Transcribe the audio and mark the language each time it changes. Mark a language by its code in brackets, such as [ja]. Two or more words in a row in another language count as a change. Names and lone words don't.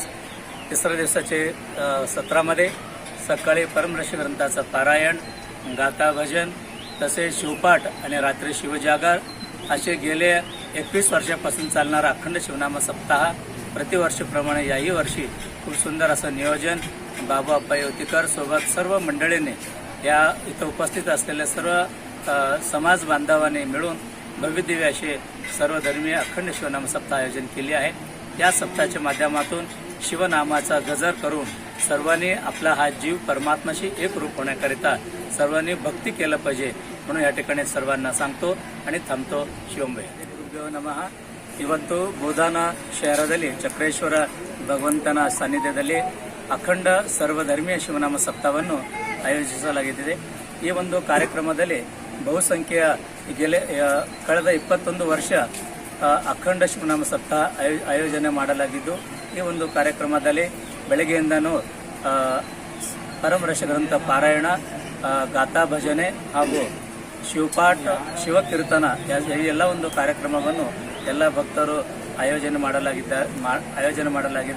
[mr] 3ऱ्या दिवसाचे सत्रामध्ये सकाळी परमर्षी ग्रंथाचं पारायण, गाथा भजन, तसेच शिवपाठ आणि रात्री शिवजागर असे गेले 21 वर्षापासून चालणारा अखंड शिवनाम सप्ताह प्रतिवर्षीप्रमाणे याही वर्षी खूप सुंदर असं नियोजन बाबू अप्पा येवतीकर सोबत सर्व मंडळीने, या इथं उपस्थित असलेल्या सर्व समाज बांधवांनी मिळून भव्यदिव्य असे सर्वधर्मीय अखंड शिवनाम सप्ताह आयोजन केले आहे. या सप्ताहाच्या माध्यमातून शिवनामाचा गजर करून सर्वांनी आपला हा जीव परमात्माशी एकरूप होण्याकरिता सर्वांनी भक्ती केलं पाहिजे म्हणून या ठिकाणी सर्वांना सांगतो आणि थांबतो. [kn] ಶಿವಂಬೆ. ಗುರುದೇವ ನಮಃ. ಇವತ್ತು ಬೋಧಾನ ಶಹರದಲ್ಲಿ ಚಕ್ರೇಶ್ವರ ಭಗವಂತನ ಸಾನ್ನಿಧ್ಯದಲ್ಲಿ ಅಖಂಡ ಸರ್ವಧರ್ಮೀಯ ಶಿವನಾಮ ಸಪ್ತಾಹವನ್ನು ಆಯೋಜಿಸಲಾಗಿದೆ. ಈ ಒಂದು ಕಾರ್ಯಕ್ರಮದಲ್ಲಿ ಬಹುಸಂಖ್ಯೆಯ ಕಳೆದ 21 ವರ್ಷ ಅಖಂಡ ಶಿವನಾಮ ಸಪ್ತಾಹ ಆಯೋಜನೆ ಮಾಡಲಾಗಿದ್ದು, ಈ ಒಂದು ಕಾರ್ಯಕ್ರಮದಲ್ಲಿ ಬೆಳಗ್ಗೆಯಿಂದನೂ ಪರಮರ್ಷಿ ಗ್ರಂಥ ಪಾರಾಯಣ, ಗಾಥಾ ಭಜನೆ ಹಾಗೂ ಶಿವಪಾಠ, ಶಿವಕೀರ್ತನ ಈ ಎಲ್ಲ ಒಂದು ಕಾರ್ಯಕ್ರಮವನ್ನು ಎಲ್ಲ ಭಕ್ತರು ಆಯೋಜನೆ ಮಾಡಲಾಗಿದೆ.